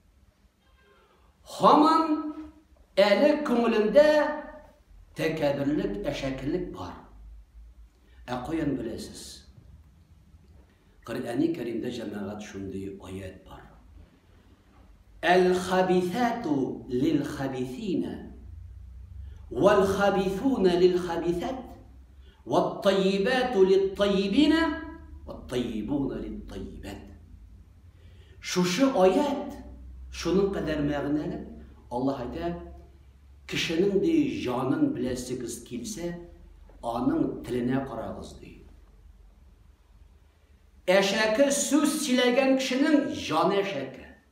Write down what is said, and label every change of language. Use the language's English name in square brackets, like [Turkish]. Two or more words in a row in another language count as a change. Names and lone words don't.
[Tatar] Хаман әле күңелендә тәкәбберлек, әшәкелек бар. Каян беләсез? Коръәни Кәримдә җәмәгать шундый аят бар. [Arabic] الخبيثات للخبيثين والخبيثون للخبيثات والطيبات للطيبين والطيبون للطيبات. [Tatar] Шушы аят шуның кадәр мәгънәле. Аллаһ әйтә, кешенең ди җанын беләсегез килсә, аның теленә карагыз ди. Әшәке сүз сөйләгән кешенең җаны әшәке.